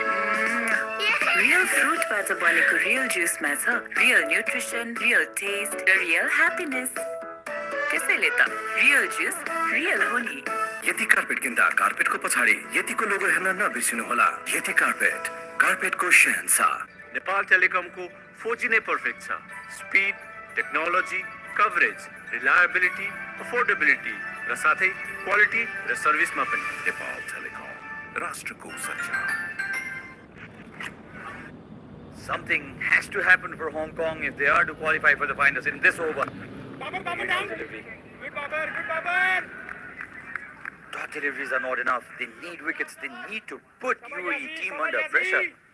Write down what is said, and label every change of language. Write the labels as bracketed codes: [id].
[ne] फ्रुटबाट बनेको रियल जुसमा छ real nutrition, real test र रियल ह्याप्पिनेस। त्यसैले त रियल जुस रियल हो नि। यति कार्पेट किन्दा कार्पेटको पछाडि यतिको लोगो हेर्न नबिर्सिनुहोला। यति कार्पेट, कार्पेटको शहंशाह। नेपाल टेलिकमको 4G नै पर्फेक्ट छ। Speed, technology, coverage, reliability, affordability र साथै क्वालिटी र सर्भिसमा पनि। नेपाल टेलिकम, राष्ट्रको सञ्चार। [en] Something has to happen for Hong Kong if they are to qualify for the finals in this over. Delivery. Dot deliveries are not enough. They need wickets. They need to put UAE team under pressure.